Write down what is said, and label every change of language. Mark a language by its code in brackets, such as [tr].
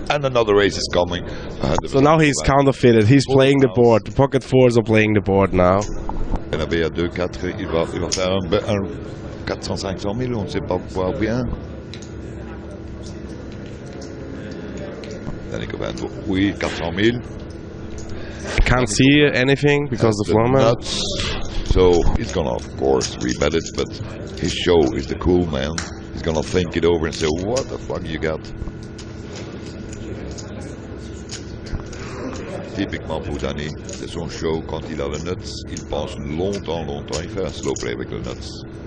[en] And another race is coming. So now he's counterfeited. He's playing the board. The pocket 4s are playing the board now. [fr] Bernabeu à 2-4, il va faire un 400-500 000, on ne sait pas voir bien. Danny Coven, oui, 400 000. [en] Can't see anything because the floor man. Nuts. So he's gonna, of course, rebet it, but his show is the cool man. He's gonna think it over and say, what the fuck you got? [fr] Typiquement pour Danny, c'est son show. Quand il a le nuts, il pense longtemps. Il fait un slow play avec le nuts.